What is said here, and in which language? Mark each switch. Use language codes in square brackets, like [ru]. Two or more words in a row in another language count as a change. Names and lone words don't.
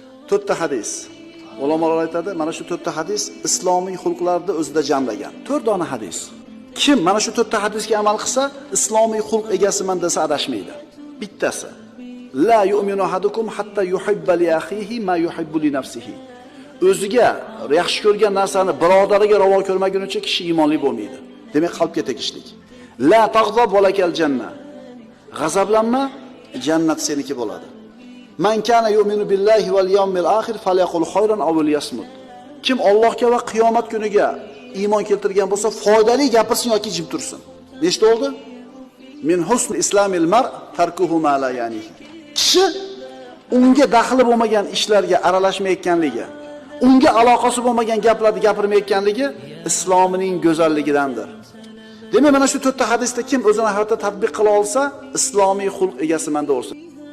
[uz] to'rtta hadis. Ulamolar aytadi, mana shu to'rtta hadis islomiy xulqlarni o'zida jamlagan. 4 dona hadis. Kim mana shu to'rtta hadisga amal qilsa, islomiy xulq egasiman desa adashmaydi. Bittasi: [ar] لا يؤمن أحدكم حتى يحب لأخيه ما يحب لنفسه. [uz] O'ziga yaxshi ko'rgan narsani birodariga ravo ko'rmagunicha kishi iymonli bo'lmaydi. Demak, qalbga tegishlik. [ar] لا تغضب ولك الجنة. [uz] G'azablanma, jannat seniki bo'ladi. [ar] من كان يؤمن بالله واليوم الآخر فليقل خيرا أو ليصمت. [uz] Kim Allohga va qiyomat kuniga iymon keltirgan bo'lsa, foydali gapirsin yoki jim tursin. Nechta bo'ldi? [ar] من حسن إسلام المرء تركه ما لا يعني. [uz] Kishi unga daxli bo'lmagan ishlarga aralashmayotganligi, unga aloqasi bo'lmagan gaplarni gapirmayotganligi islomining go'zalligidandir. Demak, mana shu to'rtta hadisda kim o'zini hayotda tatbiq qila olsa, islomiy xulq egasiman deb o'rsin.